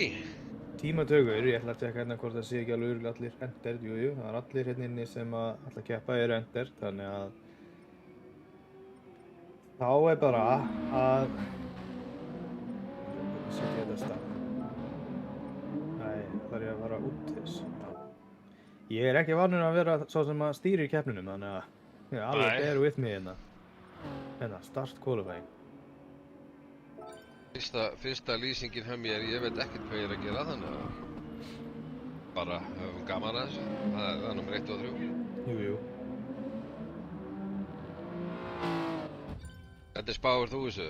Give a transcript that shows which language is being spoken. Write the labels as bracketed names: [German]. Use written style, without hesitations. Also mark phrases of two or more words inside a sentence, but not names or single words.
[Icelandic] Tímatökur, ég ætla að tjekka hérna hvort það sé ekki alveg örugglega allir entered, jú, það er allir hérna inni sem að ætla að keppa eru entered, þannig að þá er bara að setja þetta af stað. Nei, þarf ég að fara út þess. Ég er ekki vanur að vera sá sem að stýri í keppninum, þannig að ég er alveg [English] bear with me [Icelandic] hérna. [English] Hérna, start qualifying. [Icelandic] Fyrsta lýsingin hjá mér, ég veit ekkert hvað ég er að gera, þannig að bara höfum gaman að þessu. Það er nummer 1 og 3. Jú. Þetta spáir þú þessu?